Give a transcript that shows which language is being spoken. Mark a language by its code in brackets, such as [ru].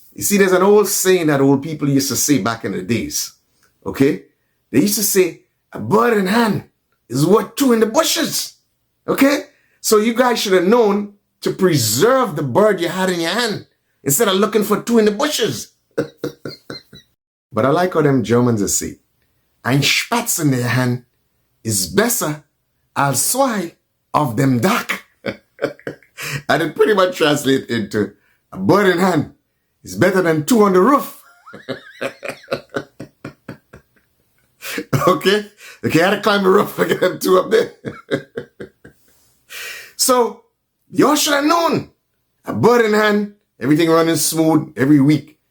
[en] You see, there's an old saying that old people used to say back in the days. Okay? They used to say, a bird in hand is worth two in the bushes. Okay? So you guys should have known to preserve the bird you had in your hand instead of looking for two in the bushes. But I like how them Germans say, [de] ein Spatz in der Hand ist besser als zwei auf dem Dach. [en] And it pretty much translates into a bird in hand is better than two on the roof. Okay? I had to climb the roof to get them two up there. So, y'all should have known. A bird in hand, everything running smooth every week.